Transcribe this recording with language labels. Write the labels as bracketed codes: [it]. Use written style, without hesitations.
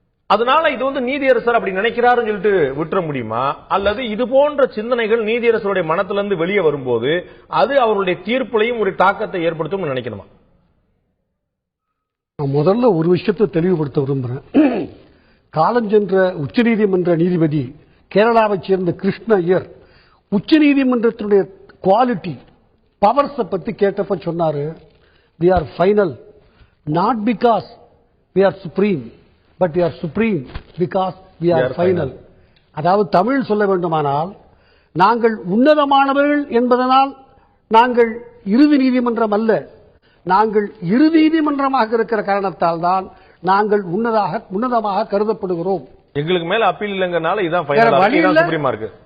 [ta] அதனால இது நீதியரசர் அப்படி நினைக்கிறாருன்னு சொல்லிட்டு விட்டுற முடியுமா? அல்லது இது போன்ற சிந்தனைகள் நீதியரசருடைய மனத்திலிருந்து வெளியே வரும்போது அது அவருடைய தீர்ப்புலையும் ஒரு தாக்கத்தை ஏற்படுத்தும் நினைக்கணுமா? முதல்ல ஒரு விஷயத்தை தெளிவுபடுத்த விரும்புறேன். காலஞ்சென்ற உச்சநீதிமன்ற நீதிபதி கேரளாவைச் சேர்ந்த கிருஷ்ண ஐயர் உச்சநீதிமன்றத்தினுடைய குவாலிட்டி பவர்ஸ் பத்தி கேட்டப்ப சொன்னாரு, [en] we are final not because we are supreme but we are supreme because we are final. [ta] அதாவது தமிழ் சொல்ல வேண்டுமானால், நாங்கள் உன்னதமானவர்கள் என்பதனால் நாங்கள் இறுதி நீதிமன்றம் அல்ல, நாங்கள் இறுதி நீதிமன்றமாக இருக்கிற காரணத்தால் தான் நாங்கள் உன்னதமாக கருதப்படுகிறோம். எங்களுக்கு மேல அப்பீல் இல்லைங்கனால இதான் ஃபைனல், சுப்ரீமா இருக்கு.